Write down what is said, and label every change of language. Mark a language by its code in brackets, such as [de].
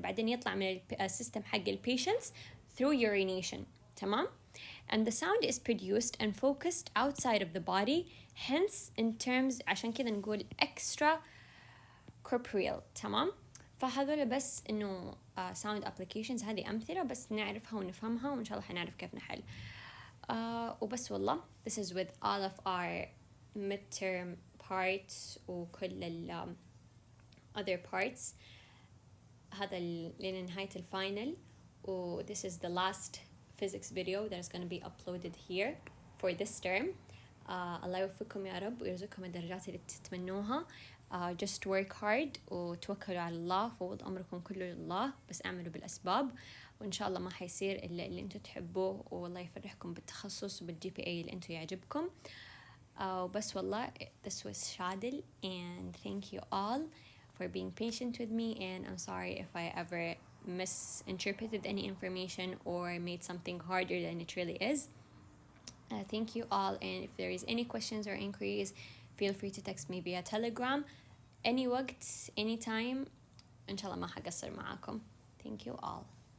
[ar] بعدين يطلع من السيستم حق patients through urination. تمام. [en] And the sound is produced and focused outside of the body, hence in terms عشان كذا نقول extra corporeal. [ar] تمام. فهذول بس إنه [en] sound applications [ar] هذه أمثلة بس نعرفها ونفهمها وإن شاء الله حنعرف كيف نحل. وبس والله [en] this is with all of our midterm part وكل ال other parts. [ar] هذا لنهاية الفاينل. [en] و this is the last physics video that is going to be uploaded here for this term. [ar] الله يوفقكم يا رب ويرزقكم الدرجات اللي تتمنوها. [en] Just work hard [ar] وتوكلوا على الله، فوض أمركم كله لله، بس اعملوا بالأسباب، وإن شاء الله ما حيصير إلا اللي أنتوا تحبوه، والله يفرحكم بالتخصص وبالجي بي اي اللي أنتوا يعجبكم. وبس والله [en] this was Shadil, and thank you all for being patient with me, and I'm sorry if I ever misinterpreted any information or made something harder than it really is. Thank you all, and if there is any questions or inquiries, feel free to text me via Telegram any وقت anytime. [ar] إن شاء الله ما حقصر معاكم. [en] Thank you all.